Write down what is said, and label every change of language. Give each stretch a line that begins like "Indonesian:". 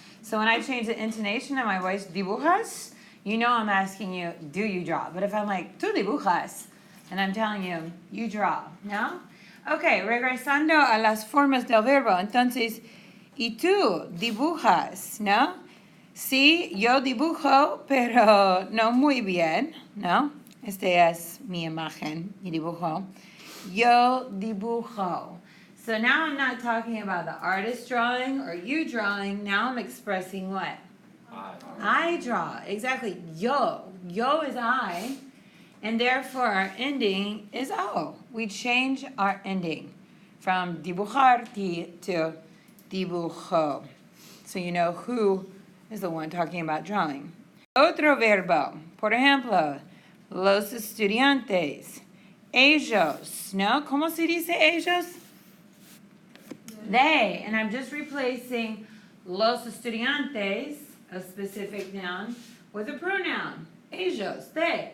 English: So when I change the intonation of my voice, dibujas, you know I'm asking you, do you draw? But if I'm like,
Spanish: tú dibujas,
English: and I'm telling you, you draw, ¿no?
Spanish: Okay, regresando a las formas del verbo. Entonces, y tú dibujas, ¿no? Sí, yo dibujo, pero no muy bien, ¿no? Esta es mi imagen, mi dibujo. Yo dibujo.
English: So now I'm not talking about the artist drawing or you drawing. Now I'm expressing what? I draw. Exactly. Yo. Yo is I. And therefore our ending is O. We change our ending from dibujar to dibujo. So you know who is the one talking about drawing.
Spanish: Otro verbo. Por ejemplo, los estudiantes. Ellos. ¿No? ¿Cómo se dice ellos? They.
English: And I'm just replacing los estudiantes, a specific noun, with a pronoun. Ellos. They.